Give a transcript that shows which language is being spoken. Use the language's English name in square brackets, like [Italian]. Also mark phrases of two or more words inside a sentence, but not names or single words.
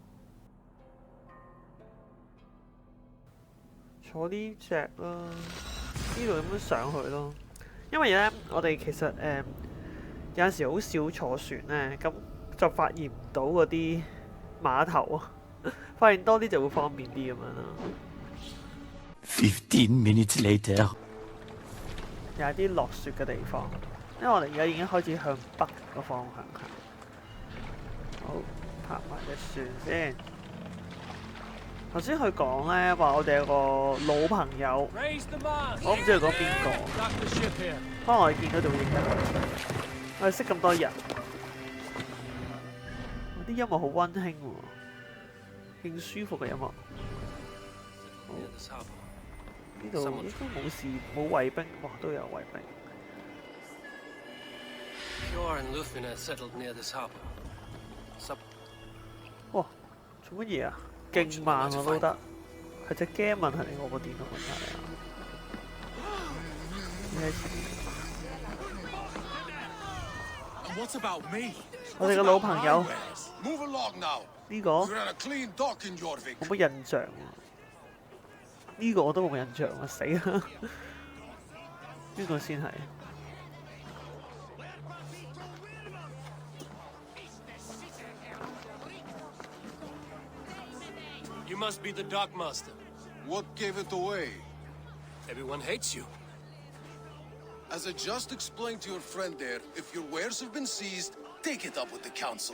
[Cantonese] 坐呢隻啦，呢度咁樣上去咯。因為咧，我哋其實有陣時好少坐船咧，咁就發現唔到嗰啲碼頭啊，發現多啲就會方便啲咁樣啦。 [English] 15 minutes later， [Cantonese] 又係啲落雪嘅地方，因為我哋而家已經開始向北個方向行。好，拍埋隻船先。頭先佢講咧話，我哋有個老朋友，我唔知佢講邊個，可能我哋見到就會認得佢。我哋識咁多人，啲音樂好溫馨喎，勁舒服嘅音樂。好，呢度應該冇事，冇衛兵，哇都有衛兵。 [English] Hjor and Lufina settled near this harbor. [Cantonese] 哇，做乜嘢啊？勁慢我都得，係隻 game 問題定我個電腦問題啊？我哋嘅老朋友呢個冇乜印象喎，呢個我都冇印象啊！死啦，邊個先係？ [English] You must be the Dark Master. What gave it away? Everyone hates you. As I just explained to your friend there, if your wares have been seized, take it up with the council.